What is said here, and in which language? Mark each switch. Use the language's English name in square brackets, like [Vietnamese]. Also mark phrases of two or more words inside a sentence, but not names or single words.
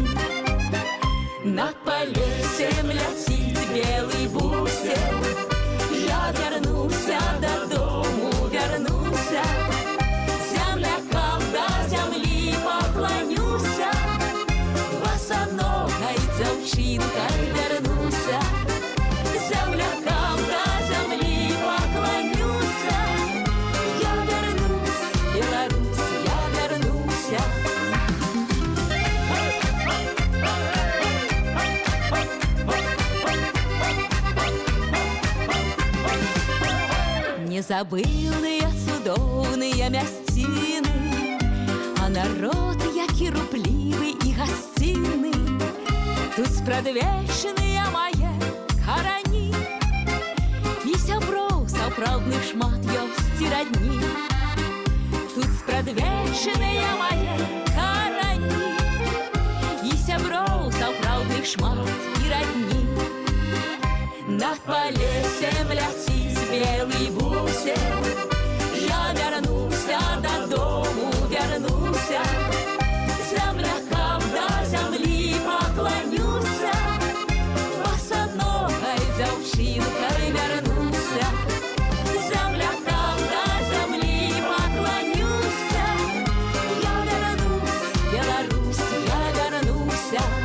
[Russian] Над полесьем летит белый бусел, я вернулся, до дому вернулся, землякам до земли поклонюся, босоногой девчинкой вернулся, землякам до земли поклонюся, я вернусь, Беларусь, я вернулся. [Belarusian] Незабылые цудоўныя мясціны, а народ які руплівы і гасцінны. Тут спрадвечныя мае карані, і сяброў сапраўдных шмат ёсць і радні. Тут спрадвечныя мае карані, і сяброў сапраўдных шмат і радні. [Russian] Над полесьем летит белый бусел, я вернулся, до дому вернулся, землякам до земли поклонюся, босоногой девчинкой вернулся, землякам до земли поклонюся, я вернусь, Беларусь, я вернулся.